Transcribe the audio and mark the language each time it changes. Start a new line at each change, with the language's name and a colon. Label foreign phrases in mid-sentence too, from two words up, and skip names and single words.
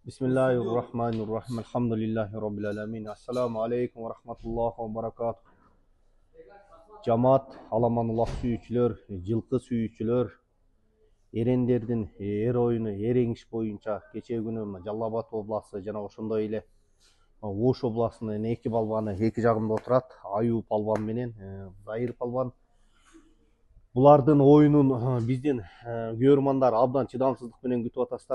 Arabic: بسم الله الرحمن الرحيم. الحمد لله رب العالمين. السلام عليكم ورحمة الله وبركاته.
Kyrgyz: Жамаат, аламанулах сүйүүчүлөр, жылкы сүйүүчүлөр, эрендердин эр оюну, эреңиш боюнча кечээ күнү Жалал Абад областы жана ошондой эле Ош областынын эки балбаны эки жагымда отурат. Аюп палбан менен Зайыр палбан. Булардын оюнун биздин көрөрмандар абдан чыдамсыздык менен күтүп атасыздар.